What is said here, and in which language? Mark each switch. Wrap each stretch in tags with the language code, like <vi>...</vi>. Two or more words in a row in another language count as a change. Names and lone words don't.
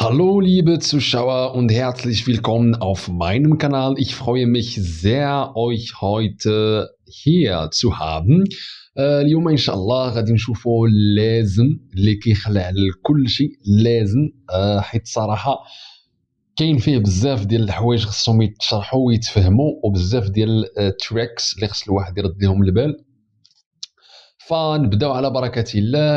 <de>Hallo liebe Zuschauer und herzlich willkommen auf meinem Kanal. Ich freue mich sehr, euch heute hier zu haben.</de> <ar>اليوم ان شاء الله غادي نشوفوا لازم اللي كيخلع على كل شيء لازم حيت صراحه كاين فيه بزاف ديال الحوايج خصهم يتشرحوا ويتفهموا وبزاف ديال التريكس اللي خص الواحد يرد لهم البال. فنبداو على بركه الله.</ar>